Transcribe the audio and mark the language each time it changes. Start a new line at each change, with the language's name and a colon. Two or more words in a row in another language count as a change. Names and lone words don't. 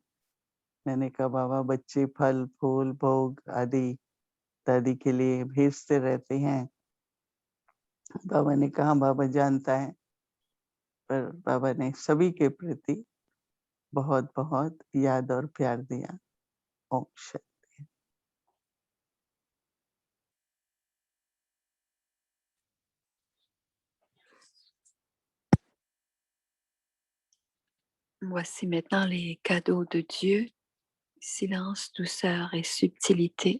Hindi: मैंने कहा बाबा बच्चे फल, फूल, भोग आदि दादी के लिए भेजते रहते हैं। बाबा ने कहा बाबा जानता है, पर बाबा ने सभी के प्रति बहुत-बहुत याद और प्यार दिया। ओम शांति।
French: Voici maintenant les cadeaux de Dieu, silence, douceur et subtilité.